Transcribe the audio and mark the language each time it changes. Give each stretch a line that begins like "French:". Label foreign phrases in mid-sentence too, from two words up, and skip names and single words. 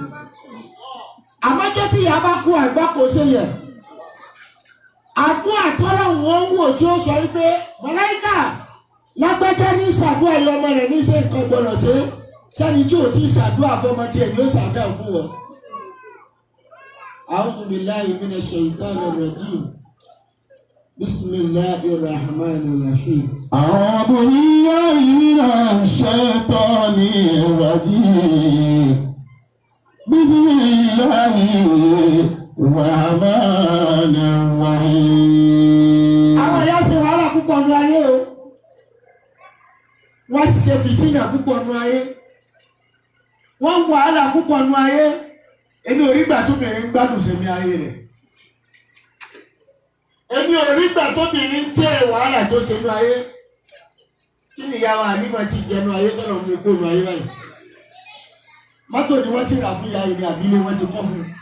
Yoruba: àmọ́jọ́ tí ìyá bá kú àgbá kò ṣe yẹ àdúrà tọ́lọ̀ wọn wò tí ó sọ wípé màláíkà lágbájá ní ṣàdúrà yìí ọmọ rẹ̀ ní ṣe nǹkan gbọ́dọ̀ ṣe sẹ́ni tí ò tí ṣàdúrà fọmọ tiẹ̀ ni ó ṣàdúrà fún wọn.
Arabic: أعوذ بالله من الشيطان الرجيم. بسم الله الرحمن الرحيم. أعوذ بالله من الشيطان الرجيم. بسم الله الرحمن الرحيم.
Yoruba: àwọn ìyá ṣe wàhálà púpọ̀ nínú ayé o wọ́n ṣe fìtínà púpọ̀ nínú ayé wọ́n wàhálà púpọ̀ nínú ayé èmi ò rí gbà tó bẹ̀rẹ̀ ń gbádùn sẹ́mi ayé rẹ̀. èmi ò rí gbà tó bìnrin jẹ́ wàhálà tó ṣe ní ayé kí ni ìyá wa Halima ti jẹnu ayé tọ́nà mú kó nu ayé báyìí mọ́tò ni wọ́n ti rà fún ìyá ìrìn àbílé wọ́n ti kọ́ fún